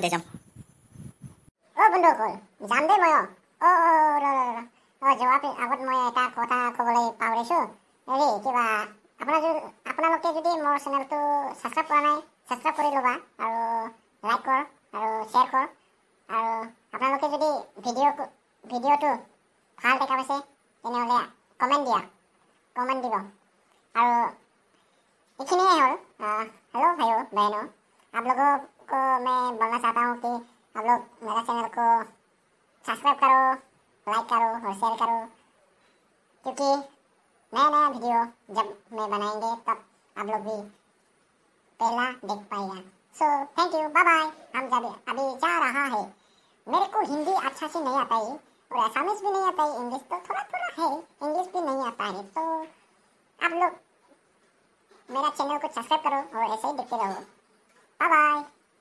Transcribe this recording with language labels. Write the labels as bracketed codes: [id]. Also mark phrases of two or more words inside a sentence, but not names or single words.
[as] ও বন্ধুসকল যাম দে মই যোৱাৰ আগত মই এটা কথা ক'বলৈ পাহৰিছোঁ হেৰি কিবা আপোনালোকে যদি মোৰ চেনেলটো ছাবস্ক্ৰাইব কৰা নাই ছাবস্ক্ৰাইব কৰি ল'বা আৰু লাইক কৰ আৰু শ্বেয়াৰ কৰ আৰু আপোনালোকে যদি ভিডিঅ'টো ভাল দেখা পাইছে তেনেহ'লে কমেণ্ট দিব আৰু [hi] इतने और हेलो भाइयों बहनों आप लोगों को मैं बोलना चाहता हूँ कि आप लोग मेरा चैनल को सब्सक्राइब करो लाइक करो और शेयर करो क्योंकि नया वीडियो जब मैं बनाएंगे तब आप लोग भी पहला देख पाएगा [en] so thank you bye bye [hi] हम जब अभी जा रहा है मेरे को हिंदी अच्छा से नहीं आता है और असमीज भी नहीं आता है इंग्लिश तो थोड़ा है इंग्लिश भी नहीं आता है तो आप लोग मेरा चैनल को सब्सक्राइब करो और ऐसे ही देखते रहो [en] bye bye